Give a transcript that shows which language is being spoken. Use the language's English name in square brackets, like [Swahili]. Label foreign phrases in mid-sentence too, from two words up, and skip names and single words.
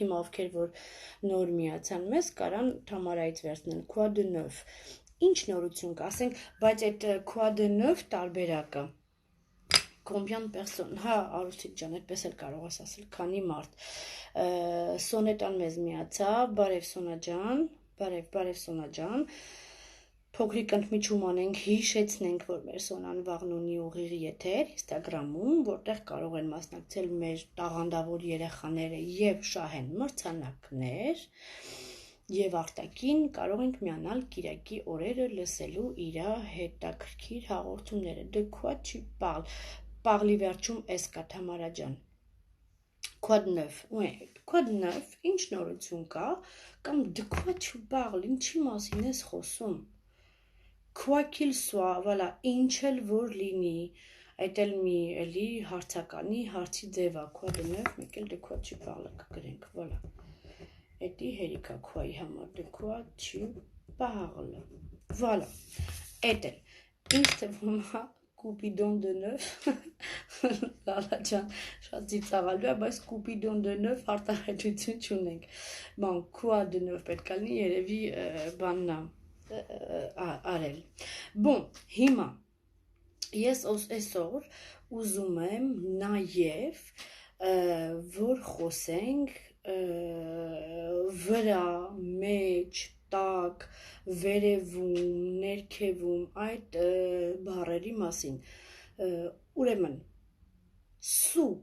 [Armenian] հիմա ովքեր որ նոր միացան մեզ, կարան Թամարայից վերցնեն, [French] quoi de neuf, [Armenian] ինչ նորություն կա, ասենք, բայց այդ [French] quoi de neuf [Armenian] տարբերակը, [French] Combien de personnes, [Armenian] հա, Արուսիկ ջան, այդպես էլ կարող ես ասել, քանի մարդ, Սոնետան մեզ միացավ, բարև Սոնա ջան, բարև Սոնա ջան, փոքրիկ ընդմիջում անենք, հիշեցնենք, որ մեր Սոնան վաղն ունի ուղիղ եթեր Instagram-ում, որտեղ կարող են մասնակցել մեր տաղանդավոր երեխաները եւ շահեն մրցանակներ, եւ արտակին կարող ենք միանալ Կիրակի օրերը լսելու իր հետաքրքիր հաղորդումները, [French] de quoi tu parles, Parli [Armenian] վերջում էս կա [French] Թամարա [Armenian] ջան, [French] Quoi de neuf, quoi de neuf, [Armenian] ինչ նորություն կա, կամ [French] de quoi tu parles, [Armenian] ինչի մասին ես խոսում, [French] quoi qu'il soit, voilà, [Armenian] ինչ էլ որ լինի, այդ էլ մի էլի հարցականի հարցի ձև է, [French] quoi de neuf, [Armenian] մեկ էլ [French] de quoi tu parles [Armenian] կգրենք, voilà, էդի հերիքա quoi-ի համար, [French] de quoi tu parles, voilà, [Armenian] էդ էլ, ինչ թվում է, [French] Coupidon de neuf, [Armenian] լալա ջան, շատ ծիծաղալու է, բայց [French] Coupidon de neuf [Armenian] արտահայտություն չունենք, բան, [French] quoi de neuf [Armenian] պետք է լինի, երևի բաննա արել, bon, հիմա, ես այսօր ուզում եմ նաև, որ խոսենք վրա, մեջ, տակ, վերևում, ներքևում, այդ բառերի մասին, ուրեմն, սու,